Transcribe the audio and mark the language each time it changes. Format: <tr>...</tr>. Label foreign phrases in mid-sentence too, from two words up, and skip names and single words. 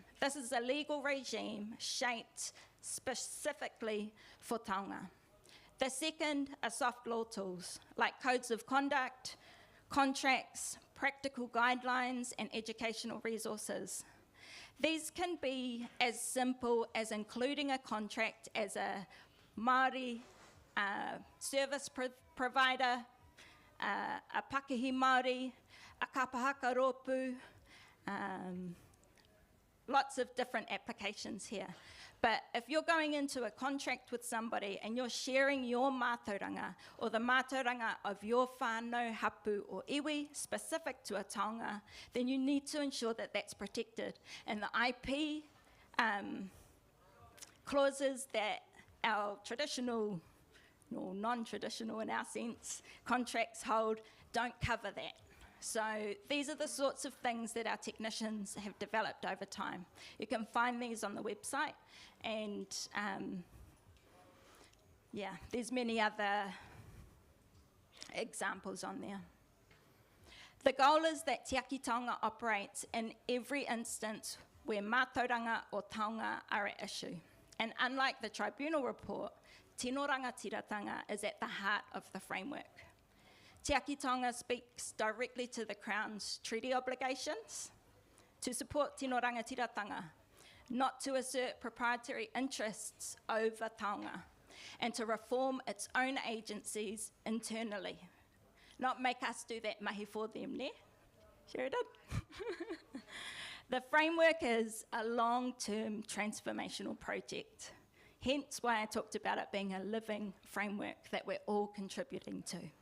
<en>This is a legal regime shaped specifically for taonga. The second are soft law tools, like codes of conduct, contracts, practical guidelines, and educational resources. These can be as simple as including a contract as a Māori service provider, a</en> <mi>Pakehi Māori,</mi> <en>a</en> <mi>kapahaka rōpū,</mi> <en>lots of different applications here. But if you're going into a contract with somebody and you're sharing your mātauranga or the mātauranga of your</en> <mi>whānau, hapu</mi> <en>or iwi specific to a taonga, then you need to ensure that that's protected. And the IP clauses that our traditional, or non-traditional in our sense, contracts hold don't cover that. So these are the sorts of things that our technicians have developed over time. You can find these on the website, and yeah, there's many other examples on there. The goal is that Te Aki Taonga operates in every instance where mātauranga or taonga are at issue. And unlike the tribunal report,</en> <mi>tino rangatiratanga</mi> <en>is at the heart of the framework. Te Aki Taonga speaks directly to the Crown's treaty obligations to support</en> <mi>tino rangatiratanga,</mi> <en>not to assert proprietary interests over taonga, and to reform its own agencies internally. Not make us do that mahi for them, ne? Sure did. The framework is a long-term transformational project, hence why I talked about it being a living framework that we're all contributing to.</en>